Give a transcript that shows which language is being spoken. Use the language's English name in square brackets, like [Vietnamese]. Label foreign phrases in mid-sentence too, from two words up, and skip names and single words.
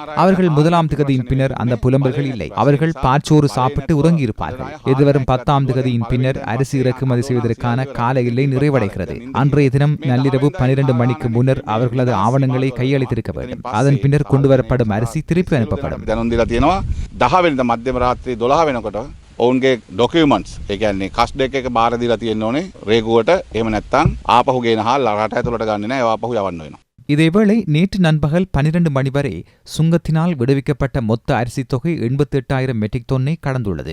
[Tamil] அவர்கள் 1ஆம் திகதியின் பின்னர் அந்த புலம்பல்கள் இல்லை. அவர்கள் பாச்சோறு சாப்பிட்டு உறங்கியிருப்பார்கள். எதிர்வரும் 10ஆம் திகதியின் பின்னர் அரிசி இறக்குமதி செய்வதற்கான கால எல்லை நிறைவடைகிறது. அன்றைய தினம் நள்ளிரவு 12 மணிக்கு முன்னர் அவர்களது ஆவணங்களை கையளித்திருக்க வேண்டும். அதன் பின்னர் கொண்டுவரப்படும் அரிசி திருப்பி அனுப்பப்படும். [Sinhala] ඔවුන්ගේ ඩොකියුමන්ට්ස් ඒ කියන්නේ කස්ට් එක බාර දීලා තියෙන්න ඕනේ රේගුවට. එහෙම නැත්නම් ආපහු ගෙනහා රට ඇතුළට ගන්නේ නැහැ. ඒව ආපහු යවන්න වෙනවා. [Tamil] இதேவேளை நேற்று நண்பகல் 12 மணி வரை சுங்கத்தினால் விடுவிக்கப்பட்ட மொத்த அரிசி தொகை 88,000 மெட்ரிக் டன்னை கடந்துள்ளது.